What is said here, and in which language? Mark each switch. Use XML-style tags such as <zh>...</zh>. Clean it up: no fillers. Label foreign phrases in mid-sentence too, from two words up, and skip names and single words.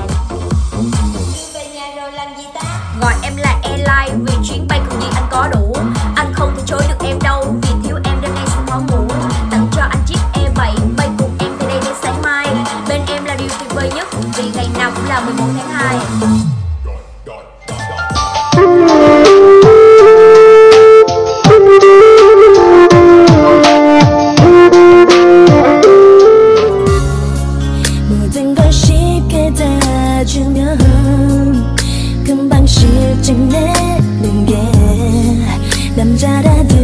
<vi>Về nhà rồi làm gì ta? Gọi em là airline vì chuyến bay cùng đi anh có đủ. Anh không thể chối được em đâu vì thiếu em đêm nay xin máu mũ. Tặng cho anh chiếc E7 bay cùng em từ đây đến sáng mai. Bên em là điều tuyệt vời nhất vì ngày nào cũng là 11 tháng 2.</vi> <ko>모든 걸 쉽게 다 주면 금방 실증내는 게 남자라</ko>